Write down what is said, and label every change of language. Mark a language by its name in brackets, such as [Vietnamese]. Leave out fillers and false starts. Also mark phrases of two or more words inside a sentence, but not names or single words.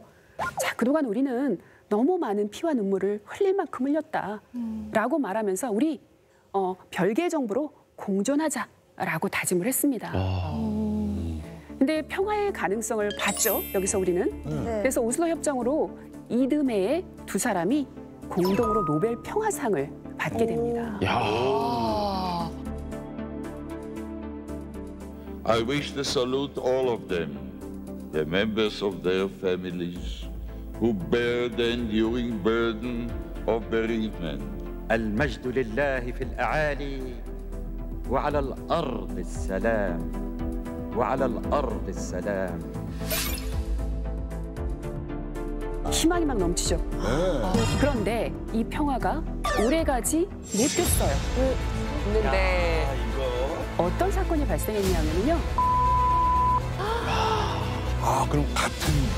[Korean] 자, 그동안 우리는 너무 많은 피와 눈물을 흘릴 만큼 흘렸다라고 말하면서 우리 별개의 정부로 공존하자라고 다짐을 했습니다. 근데 평화의 가능성을 봤죠. 여기서 우리는. 그래서 오슬로 협정으로 이듬해에 두 사람이 공동으로 노벨 평화상을 받게 됩니다. [English] I wish to salute all of them, the members of their families, who bear the enduring burden of bereavement. [Arabic] المجد لله في الأعالي وعلى الأرض السلام. وعلى الأرض السلام. [Korean] 희망이 막 넘치죠. 그런데 이 평화가 오래가지 못했어요. 근데 어떤 사건이 발생했냐면요. 그럼 같은